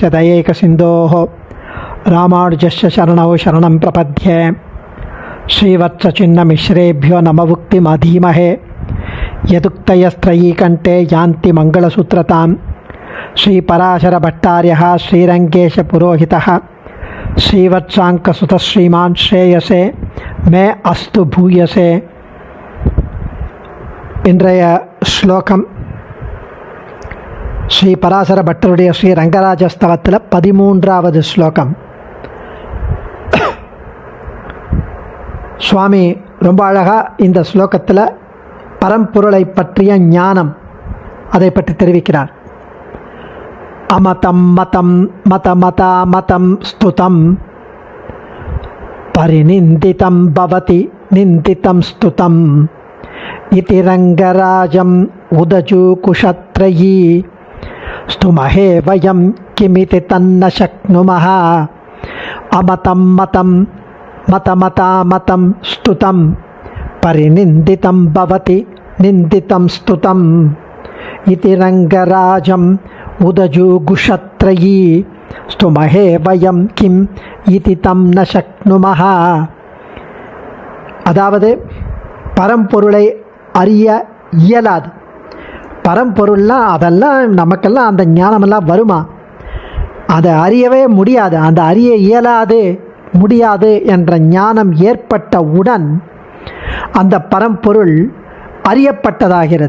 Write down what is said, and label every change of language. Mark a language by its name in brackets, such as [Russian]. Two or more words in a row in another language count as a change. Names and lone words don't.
[Sanskrit] दयैकसिन्धोः रामानुजस्य शरणौ शरणं प्रपद्ये श्रीवत्सचिन्नमिश्रेभ्यो नमवुक्तिमधीमहे यदुक्तयस्त्रयीकण्ठे यान्ति मङ्गलसूत्रतां श्रीपराशरभट्टार्यः श्रीरङ्गेशपुरोहितः श्रीवत्साङ्कसुतः श्रीमान् श्रेयसे मे अस्तु भूयसे. [Tamil] இன்றைய ஸ்லோகம் ஸ்ரீ பராசர பட்டருடைய ஸ்ரீ ரங்கராஜஸ்தவத்தில் 13வது ஸ்லோகம். சுவாமி ரொம்ப அழகாக இந்த ஸ்லோகத்தில் பரம்பொருளை பற்றிய ஞானம் அதை பற்றி தெரிவிக்கிறார். [Sanskrit] अमतम् मतम् मत मता मतम् स्तुतम् परिनिन्दितम् भवति निन्दितम् स्तुतम् इति रङ्गराजम् उदजु कुषत्रयी स्तुमहे वयं किमिति तन्न शक्नुमः. अमतं मतं मतमता मतं स्तुतं परिनिन्दितं भवति निन्दितं स्तुतम् इति रङ्गराजम् उदजुगुषत्रयी स्तुमहे वयं किम् इति तं न शक्नुमः. [Tamil] அதாவது பரம்பொருளை அறிய இயலாது. பரம்பொருள்லாம் அதெல்லாம் நமக்கெல்லாம் அந்த ஞானமெல்லாம் வருமா? அதை அறியவே முடியாது. அந்த அறிய இயலாது முடியாது என்ற ஞானம் ஏற்பட்டவுடன் அந்த பரம்பொருள் அறியப்பட்டதாகிறது.